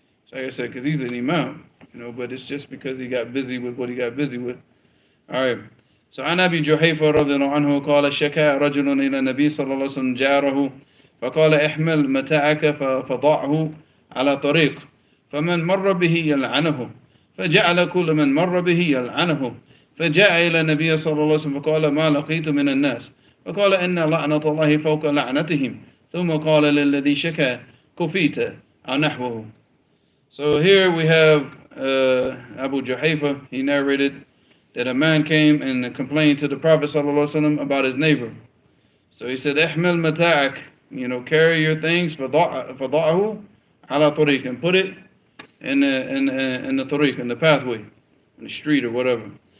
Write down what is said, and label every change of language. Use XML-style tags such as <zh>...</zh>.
<en>So like I said, because he's an imam, but it's just because he got busy with what he got busy with. All right.</en> <ar>So عن أبي جحيفة رضي الله عنه قال شكى رجل إلى النبي صلى الله عليه وسلم جاره فقال احمل متاعك فضعه على طريق فمن مر به يلعنه فجعل كل من مر به يلعنه فجاء إلى النبي صلى الله عليه وسلم فقال ما لقيت من الناس فقال إن لعنة الله فوق لعنتهم ثم قال للذي شكى كفيت أو نحوه.</ar> <en>So here we have Abu Juhayfa. He narrated that a man came and complained to the Prophet</en> <ar>صلى الله عليه وسلم</ar> <en>about his neighbor. So he said,</en> <ar>احمل متاعك,</ar> <en>carry your things,</en> <ar>فضعه على طريق,</ar> <en>and put it in the طريق, in the pathway, in the street or whatever.</en>